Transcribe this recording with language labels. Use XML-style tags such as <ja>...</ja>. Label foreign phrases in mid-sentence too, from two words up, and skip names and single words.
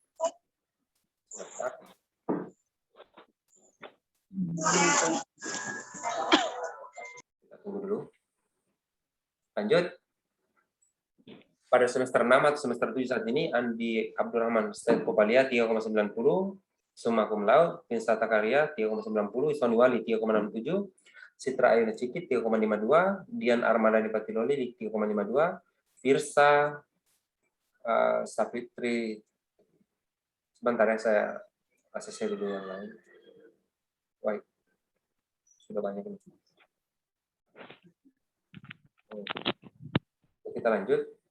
<id>Kita tunggu dulu. Lanjut. Pada semester 6 atau semester 7 saat ini, Andi Abdurrahman Sted Kopalia 3,90, Summa Cum Laude, Vinsata Karya 3,90, Isoni Wali 3,67, Citra Ayuna Cikit 3,52, Dian Armadani Patiloli di 3,52, Firsa Sapitri, sebentar ya, saya ACC dulu yang lain. Baik, sudah banyak ini. Kita lanjut.</id>